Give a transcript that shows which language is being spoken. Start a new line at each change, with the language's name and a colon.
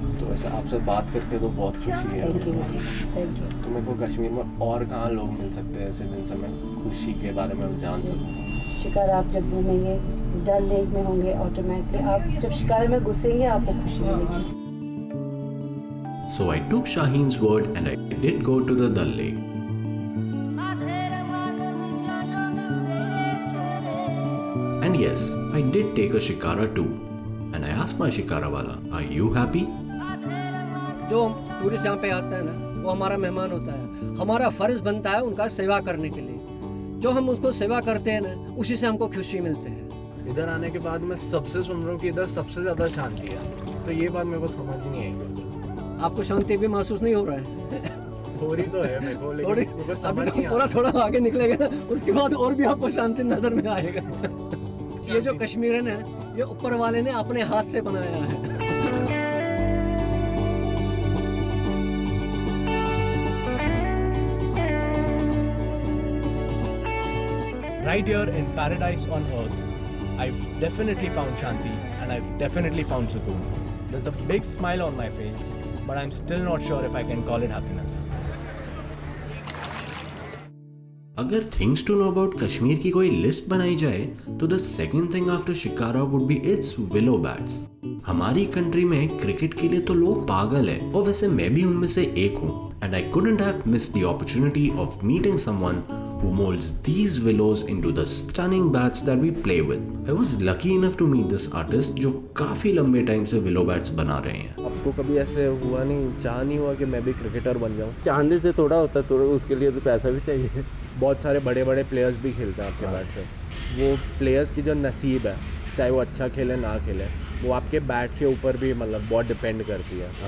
Hindi: तो वैसे आपसे बात करके तो बहुत खुशी है. Thank you. तो मेरे को कश्मीर में और कहाँ लोग मिल सकते हैं ऐसे जिनसे मैं खुशी के बारे में जान सकूँ? शिकारा आप जब घूमेंगे, डल लेक में होंगे, ऑटोमेटिकली आप जब शिकारे में घुसेंगे आपको खुशी मिलेगी.
English: So I took Shaheen's word and I did go to the Dal Lake. And yes, I did take a shikara too. And I asked my shikara wala, are you happy?
Hindi: जो tourist यहाँ पे आता है ना, वो हमारा मेहमान होता है. हमारा फर्ज बनता है उनका सेवा करने के लिए. जो हम उसको सेवा करते हैं ना, उसी से हमको खुशी मिलती है. इधर आने के बाद मैं सबसे सुन रहा हूँ कि इधर सबसे ज़्यादा शांति है. तो ये बात मेरे को समझ नहीं आई. आपको शांति भी महसूस नहीं हो रहा है? थोड़ी तो है मेरे को, लेकिन मेरे को समझ नहीं आ रहा. थोड़ा आगे निकलेगा ना, उसके बाद और भी आपको शांति नजर में आएगा. ये जो कश्मीर है ना, ये ऊपर वाले ने अपने हाथ से बनाया है.
English: Right here in paradise on earth, I've definitely found Shanti and I've definitely found Sukoon. There's a big smile on my face, but I'm still not sure if I can call it happiness. अगर things to know about Kashmir की कोई list बनाई जाए तो the second thing after shikara would be its willow bats.
Hindi: हमारी country में cricket के लिए तो लोग पागल है और वैसे मैं भी उनमें से एक हूँ.
English: And I couldn't have missed the opportunity of meeting someone who molds these willows into the stunning bats that we play with. I was lucky enough to meet this artist जो काफी लंबे time से willow bats बना रहे हैं.
Hindi: आपको कभी ऐसे हुआ नहीं, चाह नहीं हुआ कि मैं भी क्रिकेटर बन जाऊँ? चाहने से थोड़ा होता है, थोड़ा उसके लिए तो पैसा भी चाहिए. बहुत सारे बड़े बड़े प्लेयर्स भी खेलते हैं आपके बैट से. वो प्लेयर्स की जो नसीब है, चाहे वो अच्छा खेले ना खेले, वो आपके बैट के ऊपर भी मतलब बहुत डिपेंड करती है.